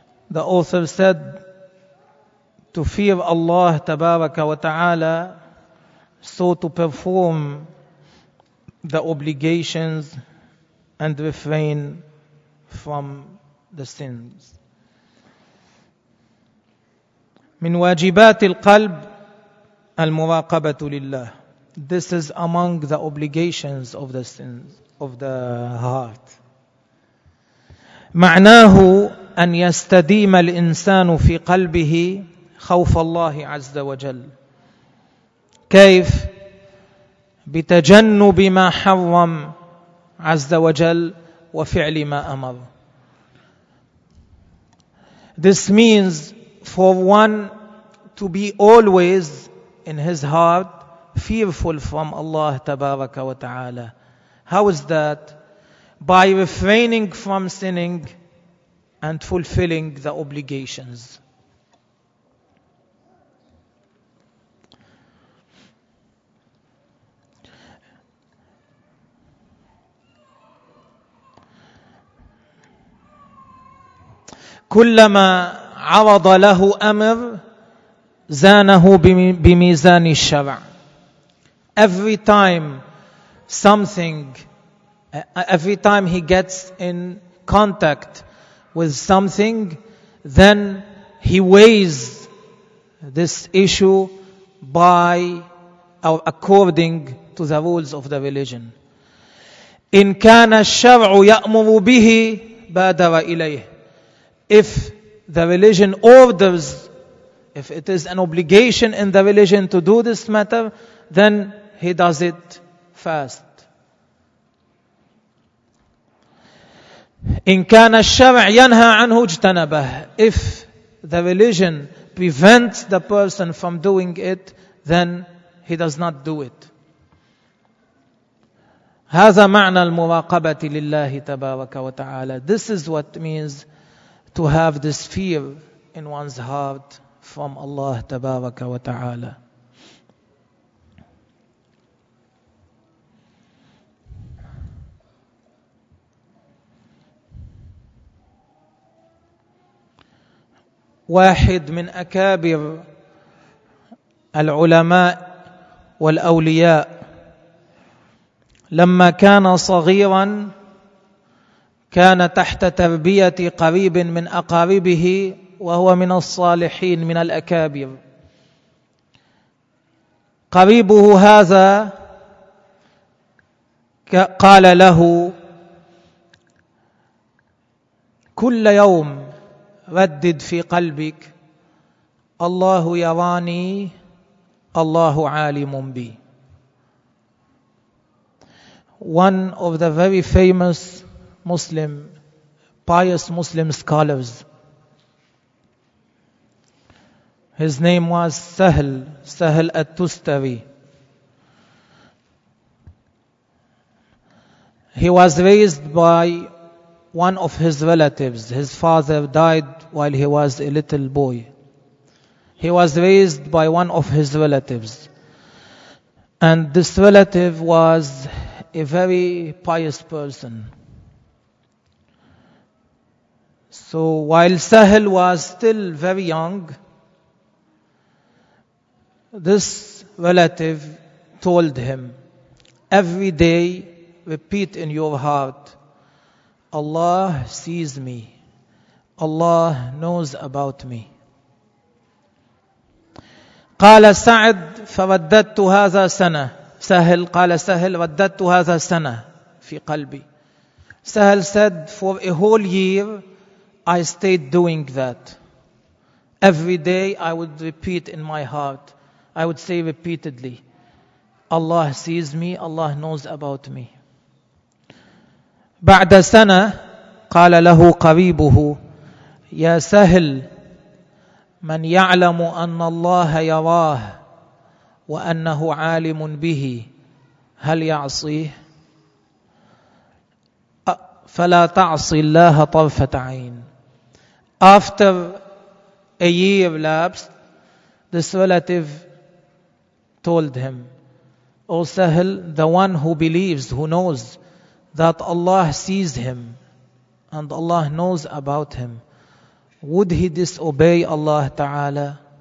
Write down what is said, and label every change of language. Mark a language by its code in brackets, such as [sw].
[en] The author said to fear Allah [ar] تبارك وتعالى, [en] so to perform the obligations and refrain from the sins. [ar] من واجبات القلب المراقبة لله. [en] This is among the obligations of the sins of the heart. [ar] معناه أن يستديم الإنسان في قلبه خوف الله عز وجل. كيف؟ بتجنب ما حرم عز وجل وفعل ما أمر. [en] This means for one to be always in his heart fearful from Allah [ar] tabaraka wa ta'ala. [en] How is that? By refraining from sinning and fulfilling the obligations. [ar] كلما عرض له أمر زانه بميزان الشرع. [en] Every time something, every time he gets in contact with something, then he weighs this issue by or according to the rules of the religion. [ar] إن كان الشرع يأمر به بادر إليه. [en] If the religion orders, if it is an obligation in the religion to do this matter, then he does it fast. [ar] إن كان الشرع ينهى عنه اجتنبه. [en] If the religion prevents the person from doing it, then he does not do it. [ar] هذا معنى المراقبة لله تبارك وتعالى. [en] This is what means to have this fear in one's heart from Allah [ar] تبارك وتعالى. واحد من أكابر العلماء والأولياء لما كان صغيرا كان تحت تربية قريب من أقاربه وهو من الصالحين من الأكابر. قريبه هذا قال له كل يوم ردد في قلبك الله يراني الله عالم بي. [en] One of the very famous Muslim pious Muslim scholars. His name was Sahl, Sahl al-Tustawi. He was raised by one of his relatives. His father died while he was a little boy. He was raised by one of his relatives. And this relative was a very pious person. So while Sahl was still very young, this relative told him, every day repeat in your heart, Allah sees me, Allah knows about me. [ar] قال سعد فرددت هذا سنة سهل قال سهل رددت هذا سنة في قلبي. [en] سهل said, for a whole year I stayed doing that. Every day I would repeat in my heart, I would say repeatedly, Allah sees me, Allah knows about me. [ar] بعد سنة قال له قريبه يا سهل من يعلم أن الله يراه وأنه عالم به هل يعصيه فلا تعصي الله طرفة عين. [en] After a year lapsed, this relative told him, O Sahl, the one who believes, who knows that Allah sees him and Allah knows about him, would he disobey Allah Ta'ala?